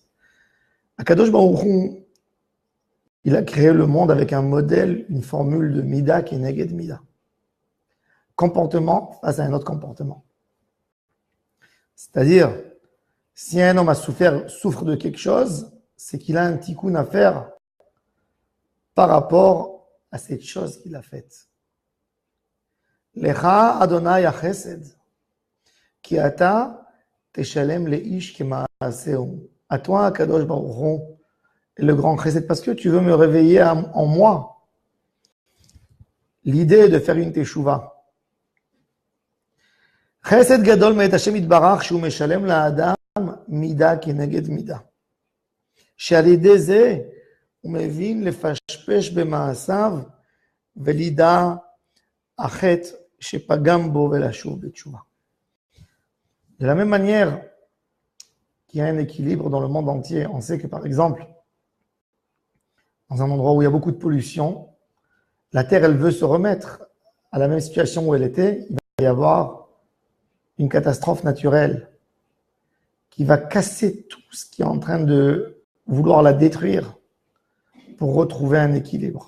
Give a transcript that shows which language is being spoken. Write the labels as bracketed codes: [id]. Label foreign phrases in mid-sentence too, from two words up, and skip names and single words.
[fr] Akadosh Baruch Hu, il a créé le monde avec un modèle, une formule de Mida qui est [he] נגד מידה. [fr] Comportement face à un autre comportement. C'est-à-dire, si un homme souffre de quelque chose, c'est qu'il a un tikkun à faire par rapport à cette chose qu'il a faite. [he] לך אדני חסד כי אתה תשלם לאיש כמעשהו. [fr] À toi, Kadosh Baruch Hu, le grand Chesed, parce que tu veux me réveiller en moi. L'idée de faire une teshuva. [he] חסד גדול מאת השם יתברך שהוא משלם לאדם מידה כנגד מידה. שעל ידי זה הוא מבין לפשפש במעשיו ולידע החטא שפגם בו ולשוב בתשובה. [fr] De la même manière qu'il y a un équilibre dans le monde entier, on sait que par exemple, dans un endroit où il y a beaucoup de pollution, la terre elle veut se remettre à la même situation où elle était, il va y avoir une catastrophe naturelle qui va casser tout ce qui est en train de vouloir la détruire pour retrouver un équilibre.